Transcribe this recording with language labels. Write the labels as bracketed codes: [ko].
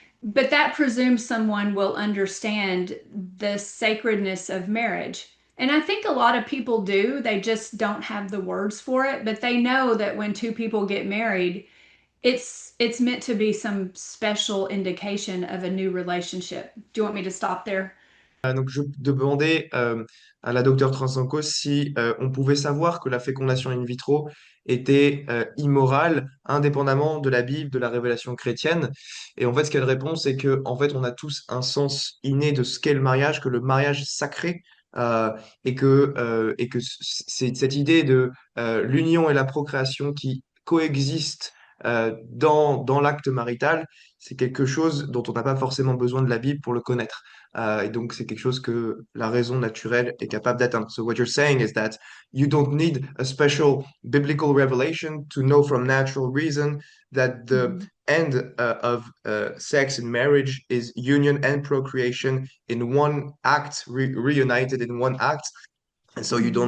[en] But that presumes someone will understand the sacredness of marriage. And I think a lot of people do. They just don't have the words for it, but they know that when two people get married, it's meant to be some special indication of a new relationship. Do you want me to stop there? [fr] Donc, je demandais à la docteure Trasancos si on pouvait savoir que la fécondation in vitro était immorale, indépendamment de la Bible, de la révélation chrétienne. Et en fait, ce qu'elle répond, c'est que en fait, on a tous un sens inné de ce qu'est le mariage, que le mariage sacré, et que c'est cette idée de l'union et la procréation qui coexistent dans l'acte marital, c'est quelque chose dont on n'a pas forcément besoin de la Bible pour le connaître. Et donc, c'est quelque chose que la raison naturelle est capable d'atteindre. [en] So what you're saying is that you don't need a special biblical revelation to know from natural reason that the Mhm. end of sex in marriage is union and procreation in one act, reunited in one act. And so you don't